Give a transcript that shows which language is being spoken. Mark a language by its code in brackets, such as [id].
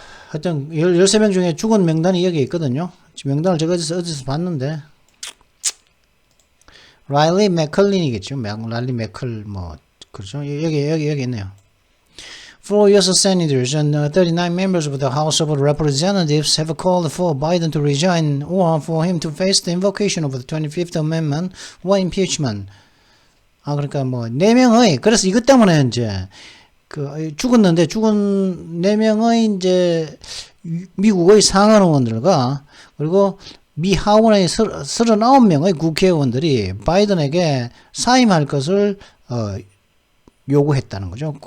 [ko] 하여튼 13명 중에 죽은 명단이 여기 있거든요. 지금 명단을 제가 어디서 봤는데 라일리 맥컬린이겠죠. 라일리 맥컬 그렇죠. 여기 있네요. 4 U.S. [en] senators and 39 members of the House of Representatives have called for Biden to resign or for him to face the invocation of the 25th Amendment or impeachment. [ko] 그러니까 4명의 그래서 이것 때문에 이제 죽었는데 죽은 4명의 이제 미국의 상원 의원들과 그리고 미 하원의 39명의 국회의원들이 바이든에게 사임할 것을 요구했다는 거죠.